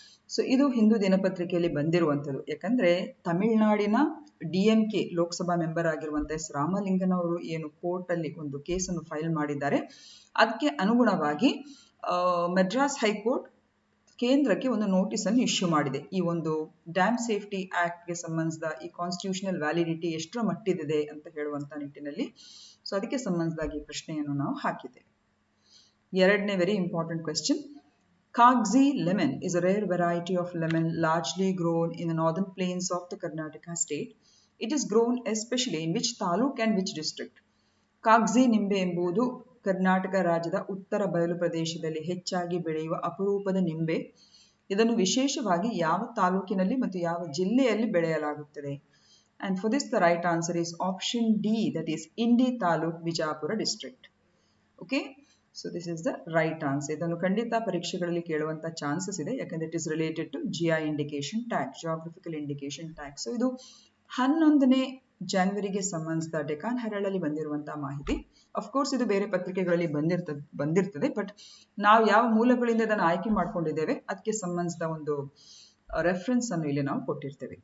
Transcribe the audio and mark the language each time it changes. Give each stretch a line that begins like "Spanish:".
Kannada: So ಇದು ಹಿಂದೂ ದಿನಪತ್ರಿಕೆಯಲ್ಲಿ ಬಂದಿರುವಂಥದ್ದು. ಯಾಕಂದ್ರೆ ತಮಿಳುನಾಡಿನ DMK ಲೋಕಸಭಾ ಮೆಂಬರ್ ಆಗಿರುವಂತಹ ಎಸ್ ರಾಮಲಿಂಗನ್ ಅವರು ಏನು ಕೋರ್ಟ್ ಅಲ್ಲಿ ಒಂದು ಕೇಸನ್ನು ಫೈಲ್ ಮಾಡಿದ್ದಾರೆ, ಅದಕ್ಕೆ ಅನುಗುಣವಾಗಿ ಮದ್ರಾಸ್ ಹೈಕೋರ್ಟ್ ಕೇಂದ್ರಕ್ಕೆ ಒಂದು ನೋಟಿಸ್ ಅನ್ನು ಇಶ್ಯೂ ಮಾಡಿದೆ. ಈ ಒಂದು ಡ್ಯಾಮ್ ಸೇಫ್ಟಿ ಆಕ್ಟ್ಗೆ ಸಂಬಂಧಿಸಿದ ಈ ಕಾನ್ಸ್ಟಿಟ್ಯೂಷನಲ್ ವ್ಯಾಲಿಡಿಟಿ ಎಷ್ಟರ ಮಟ್ಟಿದೆ ಅಂತ ಹೇಳುವಂತ ನಿಟ್ಟಿನಲ್ಲಿ. ಸೊ ಅದಕ್ಕೆ ಸಂಬಂಧಿಸಿದ ಈ ಪ್ರಶ್ನೆಯನ್ನು ನಾವು ಹಾಕಿದ್ದೇವೆ.
English: ಎರಡನೇ very important question. Kagzi lemon is a rare variety of lemon largely grown in the northern plains of the Karnataka state. It is grown especially in which taluk and which district?
Kannada: Kagzi ನಿಂಬೆ ಎಂಬುದು ಕರ್ನಾಟಕ ರಾಜ್ಯದ ಉತ್ತರ ಬಯಲು ಪ್ರದೇಶದಲ್ಲಿ ಹೆಚ್ಚಾಗಿ ಬೆಳೆಯುವ ಅಪರೂಪದ ನಿಂಬೆ. ಇದನ್ನು ವಿಶೇಷವಾಗಿ ಯಾವ ತಾಲೂಕಿನಲ್ಲಿ ಮತ್ತು ಯಾವ ಜಿಲ್ಲೆಯಲ್ಲಿ ಬೆಳೆಯಲಾಗುತ್ತದೆ?
English: And for this the right answer is option D, that is Indi Taluk, Vijapura district. Okay, so this is the right answer.
Kannada: ಇದನ್ನು ಖಂಡಿತ ಪರೀಕ್ಷೆಗಳಲ್ಲಿ ಕೇಳುವಂತ ಚಾನ್ಸಸ್ ಇದೆ, ಯಾಕಂದ್ರೆ
English: It is related to GI indication tag, geographical indication tag.
Kannada: So ಇದು 11ನೇ ಜನವರಿಗೆ ಸಂಬಂಧಿಸಿದ Deccan Herald ಅಲ್ಲಿ ಬಂದಿರುವಂತಹ ಮಾಹಿತಿ. ಅಫ್ಕೋರ್ಸ್ ಇದು ಬೇರೆ ಪತ್ರಿಕೆಗಳಲ್ಲಿ ಬಂದಿರ್ತದೆ, ಬಟ್ ನಾವು ಯಾವ ಮೂಲಗಳಿಂದ ಇದನ್ನು ಆಯ್ಕೆ ಮಾಡ್ಕೊಂಡಿದ್ದೇವೆ ಅದಕ್ಕೆ ಸಂಬಂಧಿಸಿದ ಒಂದು ರೆಫರೆನ್ಸ್ ಅನ್ನು ಇಲ್ಲಿ ನಾವು ಕೊಟ್ಟಿರ್ತೇವೆ.